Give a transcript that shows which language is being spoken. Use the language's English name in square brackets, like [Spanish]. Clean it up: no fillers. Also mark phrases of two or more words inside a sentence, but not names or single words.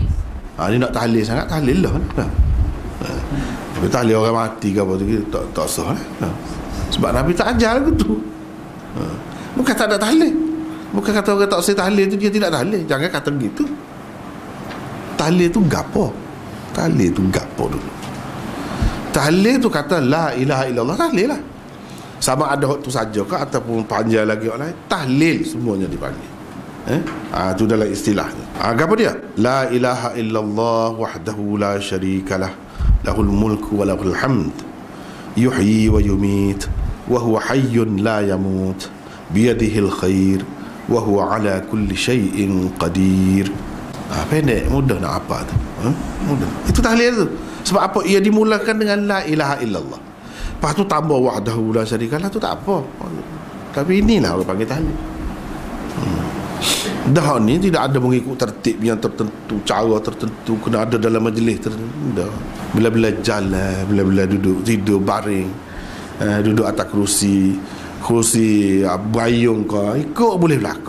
[Malay] Ni nak tahlil sangat, tahlil lah. Tapi tahlil orang mati ke apa tu tak sah lah. Sebab Nabi tak ajar gitu. Bukan tak ada tahlil. Bukan kata orang tak usah tahlil tu dia tidak tahlil. Jangan kata gitu. Tahlil tu gapo? Tahlil tu gapo dulu. Tahlil tu kata [Arabic] لا إله إلا الله, [Malay] tahlil lah. Sama ada waktu saja ke ataupun panjang lagi orang lain, tahlil semuanya dipanggil. Itu dalam istilahnya. Apa dia? [Arabic] لا إله إلا الله وحده لا شريك له له الملك وله الحمد يحيي ويميت وهو حي لا يموت بيده الخير وهو على كل شيء قدير. [Malay] Pendek, mudah nak apa tu? Mudah. Itu tahlil tu. Sebab apa? Ia dimulakan dengan [Arabic] لا إله إلا الله. [Malay] Lepas tu tambah [Arabic] وحده لا شريك له, [Malay] tu tak apa. Tapi inilah orang panggil tahlil. Dah ni tidak ada mengikut tertib yang tertentu, cara tertentu, kena ada dalam majlis tertentu. Dah. Bila-bila jalan, bila-bila duduk, tidur baring, duduk atas kerusi bayung ke, ikut boleh berlaku.